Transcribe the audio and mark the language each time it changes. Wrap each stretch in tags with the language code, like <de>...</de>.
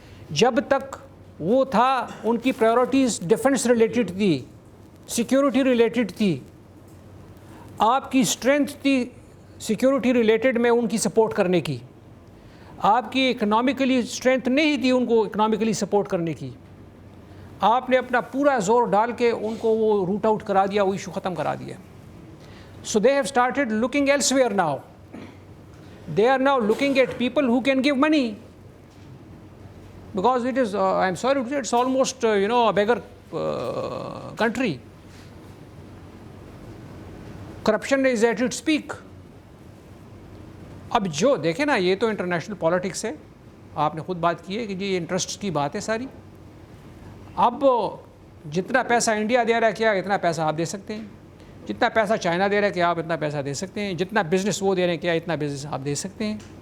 <ur>جب تک وہ تھا ان کی پرائرٹیز ڈیفنس ریلیٹڈ تھی, سیکیورٹی ریلیٹڈ تھی, آپ کی اسٹرینتھ تھی سیکیورٹی ریلیٹڈ میں ان کی سپورٹ کرنے کی. آپ کی اکنامکلی اسٹرینتھ نہیں تھی ان کو اکنامکلی سپورٹ کرنے کی. آپ نے اپنا پورا زور ڈال کے ان کو وہ روٹ آؤٹ کرا دیا, وہ ایشو ختم کرا دیا.</ur> <en>So they have started looking elsewhere now. They are now looking at people who can give money, because it is I am sorry to say it's almost a beggar country. Corruption is at its peak.</en> <ur>اب جو دیکھیں نا, یہ تو international politics ہے, آپ نے خود بات کی ہے کہ یہ انٹرسٹ کی بات ہے ساری. اب جتنا پیسہ انڈیا دے رہا ہے کیا اتنا پیسہ آپ دے سکتے ہیں, جتنا پیسہ چائنا دے رہا ہے کیا آپ اتنا پیسہ دے سکتے ہیں, جتنا بزنس وہ دے رہے ہیں کیا اتنا بزنس آپ دے سکتے ہیں.</ur>